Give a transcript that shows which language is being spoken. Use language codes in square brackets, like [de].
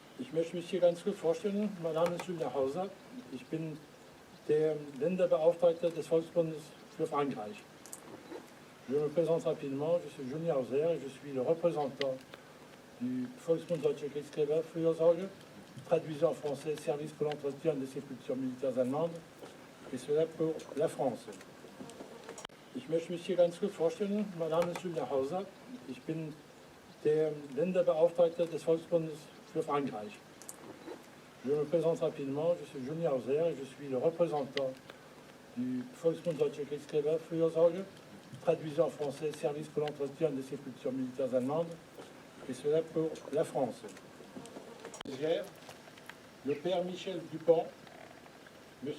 [de] Ich möchte mich hier ganz kurz vorstellen. Mein Name ist Julien Hauser. Ich bin der Länderbeauftragte des Volksbundes für Frankreich. [fr] Je me présente rapidement. Je suis Julien Hauser et je suis le représentant du Volksbund Deutsche Kriegsgräberfürsorge, traduisant en français Service pour l'entretien des sépultures militaires allemandes, et cela pour la France. [de] Ich möchte mich hier ganz kurz vorstellen. Mein Name ist Julien Hauser. Ich bin der Länderbeauftragte des Volksbundes für Frankreich. [fr] Je me présente rapidement, je suis Julien Hauser et je suis le représentant du Volksbund Deutsche Kriegsgräberfürsorge, traduisant en français Service pour l'entretien des sépultures militaires allemandes, et cela pour la France. Le père Michel Dupont, M.